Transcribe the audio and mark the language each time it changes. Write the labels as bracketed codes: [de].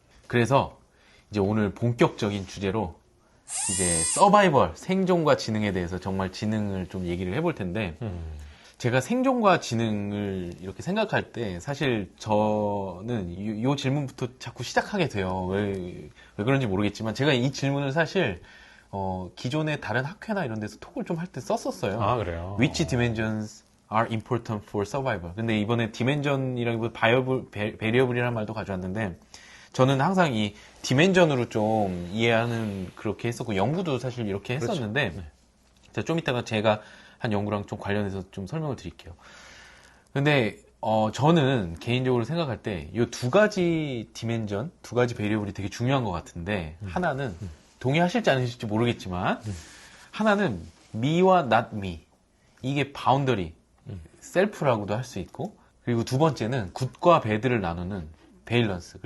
[ko] 그래서 이제 오늘 본격적인 주제로 이제 서바이벌, 생존과 지능에 대해서 정말 지능을 좀 얘기를 해볼 텐데 제가 생존과 지능을 이렇게 생각할 때 사실 저는 이 질문부터 자꾸 시작하게 돼요. 왜 그런지 모르겠지만 제가 이 질문을 사실 기존의 다른 학회나 이런 데서 톡을 좀 할 때 썼었어요. 아, 그래요? [en] Which dimensions are important for survival? [ko] 근데 이번에 디멘전이라기보다 베리어블이라는 말도 가져왔는데 저는 항상 이 디멘전으로 좀 이해하는 그렇게 했었고 연구도 사실 이렇게 했었는데 그렇죠. 네. 좀 이따가 제가 한 연구랑 좀 관련해서 좀 설명을 드릴게요. 근데 저는 개인적으로 생각할 때 이 두 가지 디멘전, 두 가지 베리어블이 되게 중요한 것 같은데 하나는 동의하실지 않으실지 모르겠지만 하나는 me와 not me 이게 바운더리, 셀프라고도 할 수 있고 그리고 두 번째는 굿과 배드를 나누는 밸런스.